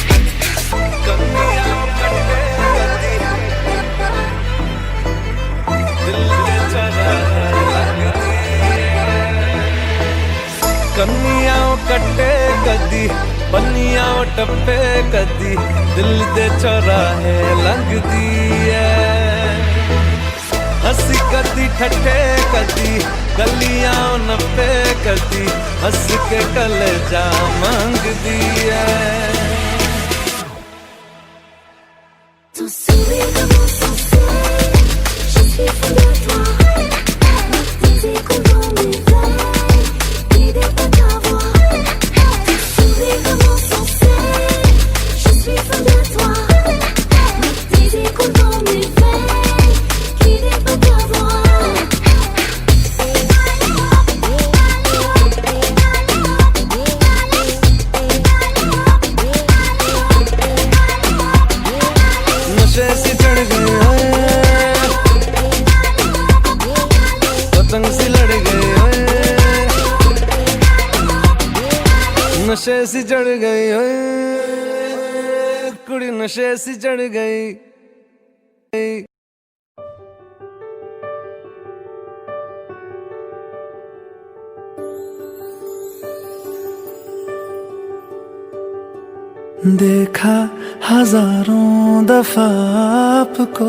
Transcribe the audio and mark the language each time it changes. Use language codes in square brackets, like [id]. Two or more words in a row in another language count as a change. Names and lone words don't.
[pa] ਕੰਨੀਆਂ ਕੱਟੇ ਕਦੀ ਪੰਨੀਆਂ ਟੱਪੇ ਕਦੀ ਦਿਲ ਦੇ ਚੌਰਾਹੇ ਲੰਘਦੀ ਹੈ ਹੱਸੀ ਕਦੀ ਠੱਠੇ ਕਦੀ ਗਲੀਆਂ ਨੱਪੇ ਕਦੀ ਹੱਸ ਕੇ ਕਲੇਜਾ ਮੰਗਦੀ ਹੈ [fr] Ton sourire commence sans cesse, je suis fou de toi. Tes échos dans mes veines, guidés par ta voix. Ton sourire commence sans cesse, je suis fou de toi. Tes échos dans mes veines, guidés par ta voix. [hi] नशे सी चढ़ गई ओए पतंग सी लड़ गई ओए नशे सी चढ़ गई ओए कुड़ी नशे सी चढ़ गई देखा हजारों दफा आपको